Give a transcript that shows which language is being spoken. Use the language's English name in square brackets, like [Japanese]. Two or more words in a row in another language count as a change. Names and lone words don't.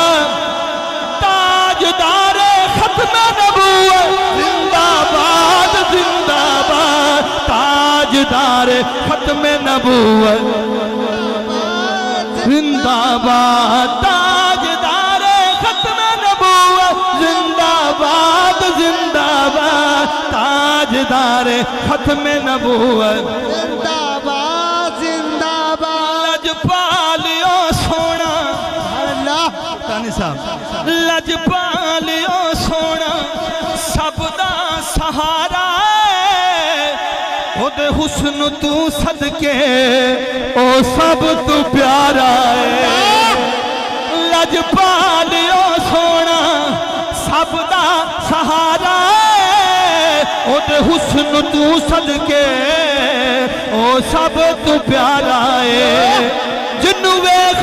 [Urdu] تاجدار ختم نبوت زندہ باد زندہ باد تاجدار ختم نبوت زندہ باد تاجدار ختم نبوت زندہ باد زندہ باد تاجدار ختم نبوت زندہ باد زندہ باد [Punjabi] لجپالیو سونا اللہ تانی صاحب لجپالیو سونا سب دا سہارا ہے خود حسن تو صدقے او سب تو پیارا ہے لجپالیو سونا سب دا سہارا ہے خود حسن تو صدقے او سب تو پیارا ہے جنو ویکھ